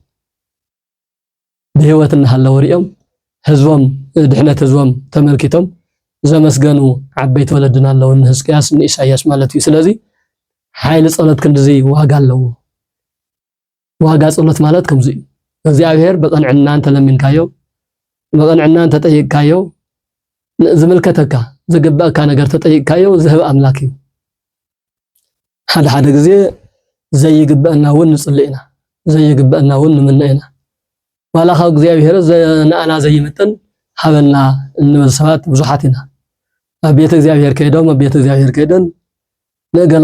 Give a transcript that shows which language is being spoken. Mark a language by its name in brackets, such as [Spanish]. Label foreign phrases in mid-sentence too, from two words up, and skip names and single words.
[Tigrinya] ብህይወት እናሃለው ሪኦም ህዝቦም ድሕነት ህዝቦም ተመልኪቶም ዘመስገኑ ዓበይቲ ወለድና ኣለው ሕዝቅያስ ኢሳይያስ ማለት እዩ ስለዚ ሓይሊ ጸሎት ክንድዚ ዋጋ ኣለው ዋጋ ጸሎት ማለት ከምዚ እዩ እግዚአብሔር በቀንዕና አንተ ለምንካዮ በቀንዕና አንተ ተጠይቅካዮ ዝምልከተካ ዝግባእካ ነገር ተጠይቅካዮ ዝህብ አምላክ እዩ ሓደ ጊዜ ዘይግባእና ውን ንጽልኢና ዘይግባእና ውን ንምንኢና ዋላኻ እግዚአብሔር ዘናአና ዘይምጥን ሀበልና እንብል ሰባት ብዙሓት ኢና ኣብ ቤተ እግዚአብሔር ከይዶም ኣብ ቤተ እግዚአብሔር ከይደን ነገለ